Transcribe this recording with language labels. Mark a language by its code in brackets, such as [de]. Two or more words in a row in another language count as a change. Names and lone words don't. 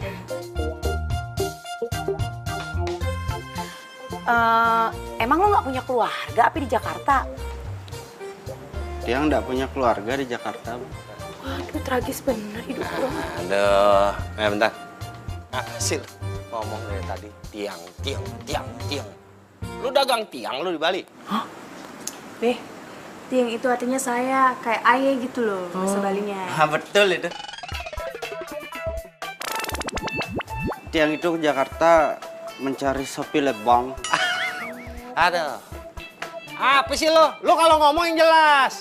[id] Emang lo nggak punya keluarga apa di Jakarta? Tiang nggak punya keluarga di Jakarta, Bu. Waduh, tragis bener hidup lo. Aduh, bentar. Hasil ngomong dari tadi tiang. Lu dagang tiang lu di Bali? Hah? Beh, tiang itu artinya saya, kayak ayah gitu loh, bahasa Balinya. Betul itu. Tiang itu ke Jakarta mencari Sophie Leblang. Aduh. Apa sih lo? Lo kalau ngomong yang jelas.